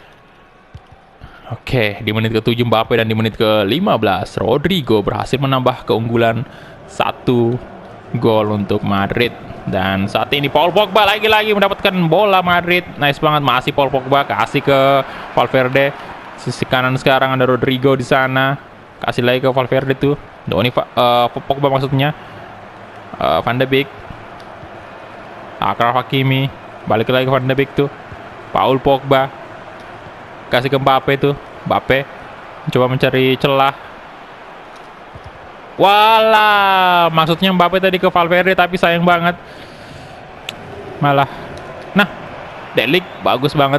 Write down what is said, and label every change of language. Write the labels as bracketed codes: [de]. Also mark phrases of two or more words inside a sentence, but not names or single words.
[id] Oke, di menit ke-7 Mbappe dan di menit ke-15 Rodrigo berhasil menambah keunggulan 1 gol untuk Madrid. Dan saat ini Paul Pogba lagi-lagi mendapatkan bola Madrid. Nice banget, masih Paul Pogba kasih ke Valverde. Sisi kanan sekarang ada Rodrigo di sana. Kasih lagi ke Valverde tuh. Pogba maksudnya. Van de Beek. Achraf Hakimi. Balik lagi ke Van de Beek tuh. Paul Pogba kasih ke Mbappe tuh. Mbappe coba mencari celah. Walah, maksudnya Mbappe tadi ke Valverde tapi sayang banget. Malah. Nah, De Ligt bagus banget.